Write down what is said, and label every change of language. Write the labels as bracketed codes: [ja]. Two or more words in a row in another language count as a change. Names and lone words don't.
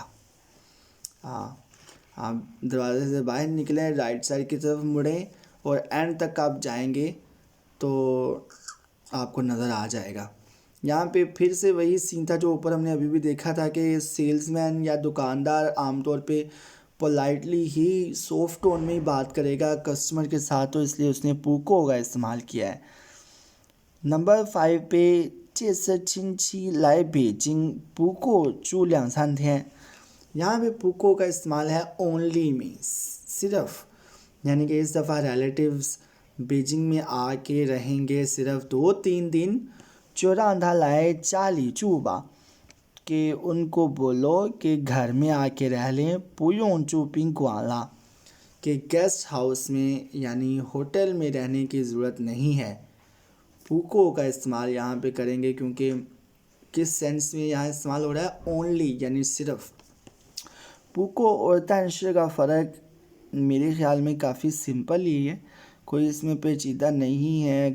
[ur] ہاں، آپ دروازے سے باہر نکلیں, [en] right side [ur] کی طرف مڑیں اور اینڈ تک آپ جائیں گے تو آپ کو نظر آ جائے گا. یہاں پہ پھر سے وہی سین تھا جو اوپر ہم نے ابھی بھی دیکھا تھا کہ سیلزمین یا دکاندار عام طور پہ پولائٹلی ہی [en] soft tone [ur] میں ہی بات کرے گا کسٹمر کے ساتھ، تو اس لیے اس نے پوکو کا استعمال کیا ہے. نمبر 5 پہ [zh] 这次亲戚来北京 पुको 住2-3天। [ur] یہاں پہ پوکو کا استعمال ہے اونلی میں، صرف، یعنی کہ اس دفعہ ریلیٹوز بیجنگ میں آ کے رہیں گے صرف 2-3 دن. [zh] 就让他来家里住吧 [ur] کہ ان کو بولو کہ گھر میں آ کے رہ لیں. [zh] 不用住宾馆了 [ur] کہ [en] guest house [ur] میں یعنی ہوٹل میں رہنے کی ضرورت نہیں ہے. پوکو کا استعمال یہاں پہ کریں گے کیونکہ کس سینس میں یہاں استعمال ہو رہا ہے، اونلی یعنی صرف. پوکو اور تنش کا فرق میرے خیال میں کافی سمپل ہی ہے، کوئی اس میں پیچیدہ نہیں ہے.